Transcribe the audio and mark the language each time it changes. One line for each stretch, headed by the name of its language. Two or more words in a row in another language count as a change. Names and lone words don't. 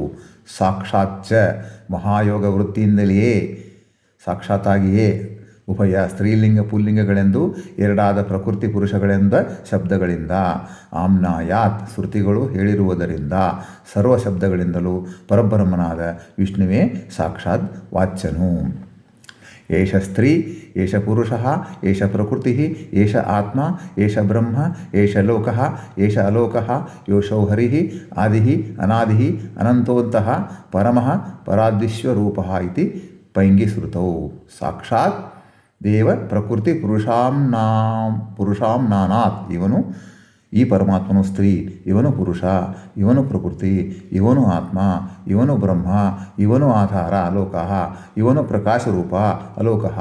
Kannada: ಸಾಕ್ಷಾಚ್ಚ ಮಹಾಯೋಗ ವೃತ್ತಿಯಿಂದಲೇ ಸಾಕ್ಷಾತ್ತಾಗಿಯೇ ಉಭಯ ಸ್ತ್ರೀಲಿಂಗ ಪುಲ್ಲಿಂಗಗಳೆಂದು ಎರಡಾದ ಪ್ರಕೃತಿ ಪುರುಷಗಳೆಂದ ಶಬ್ದಗಳಿಂದ ಆಮ್ನಾಯಾತ್ ಶ್ರುತಿಗಳು ಹೇಳಿರುವುದರಿಂದ ಸರ್ವ ಶಬ್ದಗಳಿಂದಲೂ ಪರಬ್ರಹ್ಮನಾದ ವಿಷ್ಣುವೇ ಸಾಕ್ಷಾತ್ ವಾಚ್ಯನು.
Sanskrit: ಏಷ ಸ್ತ್ರೀ ಏಷ ಪುರುಷಃ ಏಷ ಪ್ರಕೃತಿಃ ಏಷ ಆತ್ಮ ಏಷ ಬ್ರಹ್ಮ ಏಷ ಲೋಕಃ ಏಷ ಅಲೋಕಃ ಯೋಷೋ ಹರಿಃ ಆದಿಃ ಅನಾದಿಃ ಅನಂತೋಂತಃ ಪರಮಃ ಪರಾದ್ವಿಶ್ವರೂಪಃ ಇತಿ ಪೈಂಗಿಸೃತೌ ಸಾಕ್ಷಾತ್ ದೇವ ಪ್ರಕೃತಿ ಪುರುಷಾಂ ನಾನಾತ್.
Kannada: ಇವನು ಈ ಪರಮಾತ್ಮನು ಸ್ತ್ರೀ, ಇವನು ಪುರುಷ, ಇವನು ಪ್ರಕೃತಿ, ಇವನು ಆತ್ಮ, ಇವನು ಬ್ರಹ್ಮ, ಇವನು ಆಧಾರ ಅಲೋಕಃ, ಇವನು ಪ್ರಕಾಶರೂಪ ಅಲೋಕಃ.